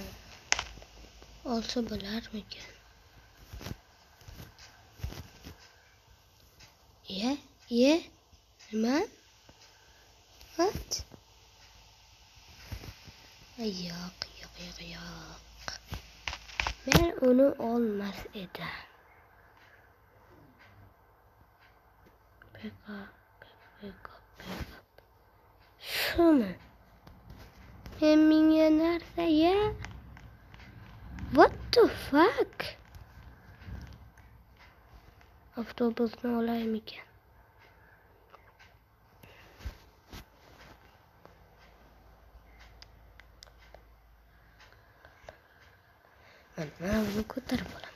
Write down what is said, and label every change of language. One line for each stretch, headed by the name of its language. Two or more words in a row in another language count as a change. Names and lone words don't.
Uzbek: Olsa bo'larmikan? Nima? What? Yo'q. Men uni olmas edim.
English: Pick up.
Uzbek: Shumi? Menga narsa ya?
English: What the fuck?
Uzbek: Avtobusni olaymikan? Mana buni ko'tarib olaman.